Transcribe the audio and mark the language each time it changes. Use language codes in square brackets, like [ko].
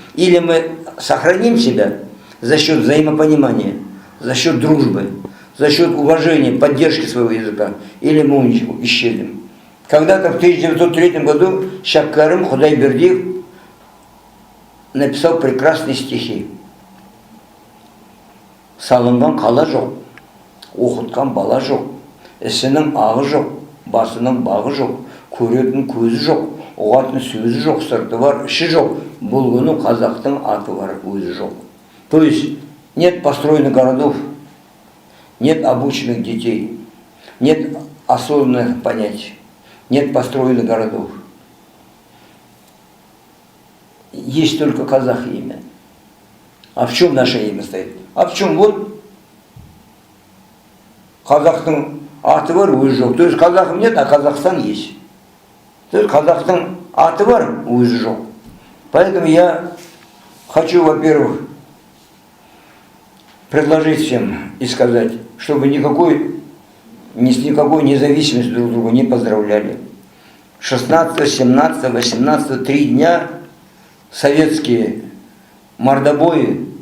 [ru] Или мы сохраним себя за счет взаимопонимания, за счет дружбы, за счет уважения, поддержки своего языка, или мы исчезнем. Когда-то в 1903 году Шаккарым Худайбердиев написал прекрасные стихи. [kk] Салынған қала жоқ, оқытқан бала жоқ, ісінің ағы жоқ, басының бағы жоқ, көретін көзі жоқ, ұғатын сөзі жоқ, сырты бар, іші жоқ, бұл күні қазақтың аты бар, өзі жоқ. [ru] То есть нет построенных городов, нет обученных детей, нет осознанных понятий, нет построенных городов. Есть только казахи имя. А в чем наше имя стоит? А в чем? Вот [kk] қазақтың аты бар, өзі жоқ. [ru] То есть казахов нет, а Казахстан есть. То есть [kk] қазақтың аты бар, өзі жоқ. [ru] Поэтому я хочу, во-первых, предложить всем и сказать, чтобы ни с никакой независимостью друг друга не поздравляли. 16, 17, 18, 3 дня советские мордобои